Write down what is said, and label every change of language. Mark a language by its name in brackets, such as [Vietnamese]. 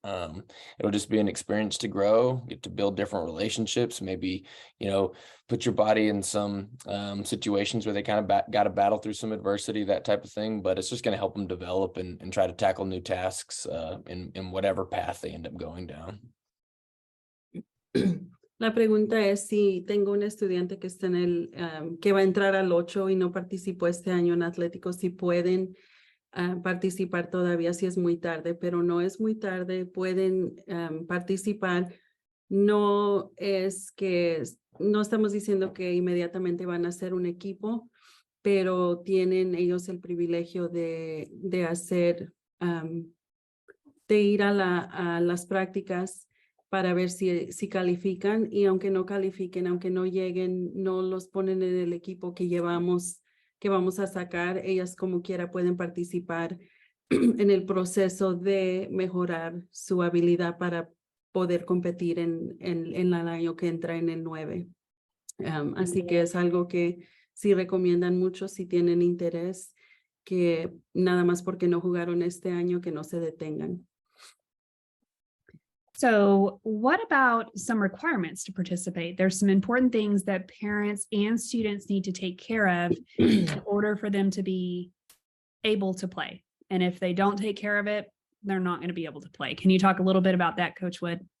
[English] It'll just be an experience to grow, get to build different relationships, maybe, put your body in some situations where they kind of got to battle through some adversity, that type of thing. But it's just going to help them develop and try to tackle new tasks in whatever path they end up going down. [Spanish] La pregunta es si tengo un estudiante que está que va a entrar al 8 y no participó este año en Atlético, si pueden participar todavía, si es muy tarde, pero no es muy tarde, pueden participar. No estamos diciendo que inmediatamente van a ser un equipo, pero tienen ellos el privilegio de hacer, de ir a las prácticas para ver si califican, y aunque no califiquen, aunque no lleguen, no los ponen en el equipo que vamos a sacar, ellas como quiera pueden participar en el proceso de mejorar su habilidad para poder competir en el año que entra en el 9. Así que es algo que sí recomiendan mucho si tienen interés, que nada más porque no jugaron este año que no se detengan. [English] So what about some requirements to participate? There's some important things that parents and students need to take care of in order for them to be able to play. And if they don't take care of it, they're not going to be able to play. Can you talk a little bit about that, Coach Wood?